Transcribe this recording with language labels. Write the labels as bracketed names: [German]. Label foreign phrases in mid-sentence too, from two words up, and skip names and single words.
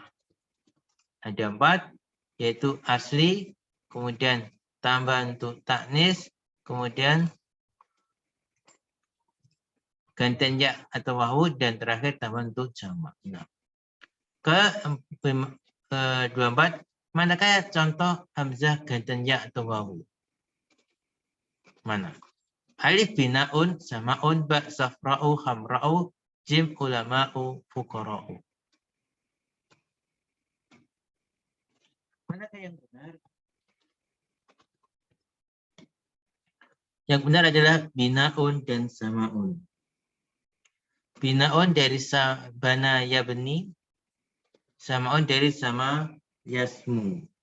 [Indonesian] Ada 4, yaitu asli, kemudian tambah untuk taknis, kemudian gantian ya atau wawu, dan terakhir tambah untuk jamak. Nah, ke-24, manakah contoh hamzah gantian ya atau wawu? Mana? [Arabic] ألف بناء، سماء، باء صفراء، حمراء، جيم علماء، فقراء. [Indonesian] Manakah yang benar? Yang benar adalah binaun dan samaun. Binaun dari [Arabic] بنى يبني, [Indonesian] samaun dari [Arabic] سما يسمو.